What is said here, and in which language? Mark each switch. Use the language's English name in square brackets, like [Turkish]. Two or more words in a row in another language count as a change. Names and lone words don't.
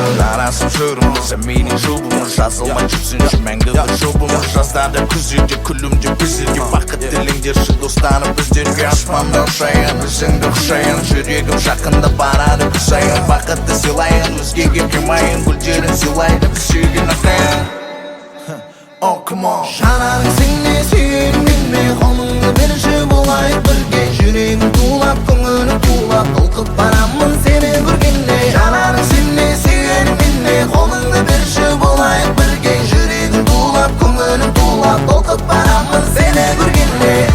[Kazakh] Жарасып жүрмін, сен менің жұбымын, жазылмай жүрсінші мәңгі бір жұбымыз. Жазда да, күзде де, күлімде күзде де. Бақыт тілеңдерші достарым біздерге. Аспанда ұшайын, өзіңді құшайын, жүрегім жақында барады күн сайын. Бақытты сыйлайын, өзгеге қимайын, гүлдерін сыйлайды біз сүйген ағайын. [English] Oh, come on. [Kazakh] Жанарың сен де, сүйегің мен де, қолыңды берші болайық бірге. Жүрегім тулап, көңілім тулап, толқып барамын сені көргенде. Жанарың сен де, сүйегің мен де, қолыңды берші болайық бірге. Жүрегім тулап, көңілім тулап, толқып барамын сені көргенде.